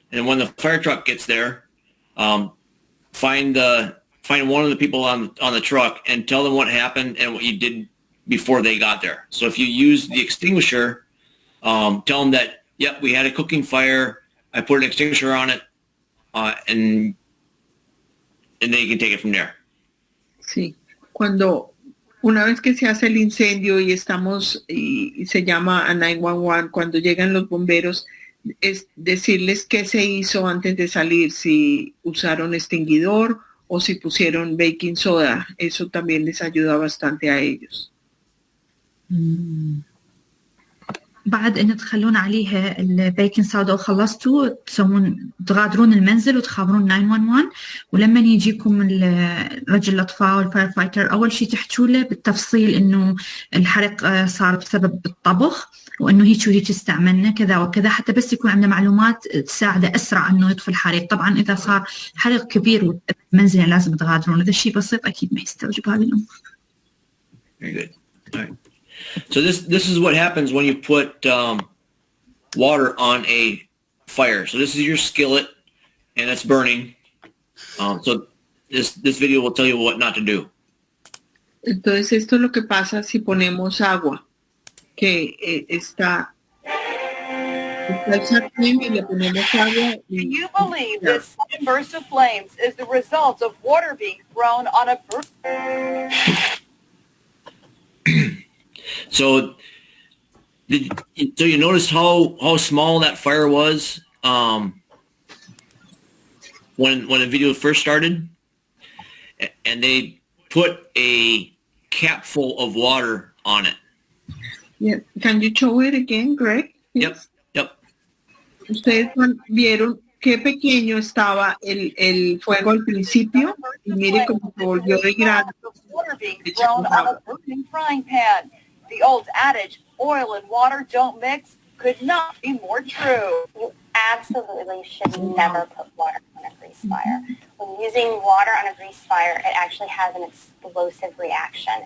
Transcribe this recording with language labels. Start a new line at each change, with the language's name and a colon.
English: And when the fire truck gets there, find one of the people on the truck and tell them what happened and what you did before they got there. So if you use the extinguisher, tell them that, yep, we had a cooking fire. I put an extinguisher on it, and then you can take it from there.
Spanish: Sí, una vez que se hace el incendio y se llama a 911, cuando llegan los bomberos, es decirles qué se hizo antes de salir, si usaron extinguidor o si pusieron baking soda. Eso también les ayuda bastante a ellos.
Arabic: بعد ان تخلون عليها البيكنج صودا وخلصتوا تغادرون المنزل وتخابرون 911. ولما يجيكم رجل الاطفاء والفاير فايتر اول شيء تحكوا له بالتفصيل انه الحريق صار بسبب الطبخ وانه هيك وهيك استعملنا كذا وكذا، حتى بس يكون عندنا معلومات تساعده اسرع انه يطفي الحريق. طبعا اذا صار حريق كبير والمنزل لازم تغادرون، اذا الشيء بسيط اكيد ما يستوجب هذه الامور.
English: Very good. All right. So this is what happens when you put water on a fire. So this is your skillet, and it's burning. So this video will tell you what not to do.
Spanish: Entonces esto es lo que pasa si ponemos agua, que está el sartén y le ponemos agua.
English: Do you believe this sudden burst of flames is the result of water being thrown on a So you noticed how small that fire was when the video first started, and they put a cap full of water on it. Yeah. Can you show it again, Greg? Yes. Yep.
Spanish: Ustedes vieron qué pequeño estaba el fuego al principio y mire cómo se volvió de grande.
English: Water being thrown on a burning frying pan. The old adage, oil and water don't mix, could not be more true. You absolutely should never put water on a grease fire. When using water on a grease fire, it actually has an explosive reaction.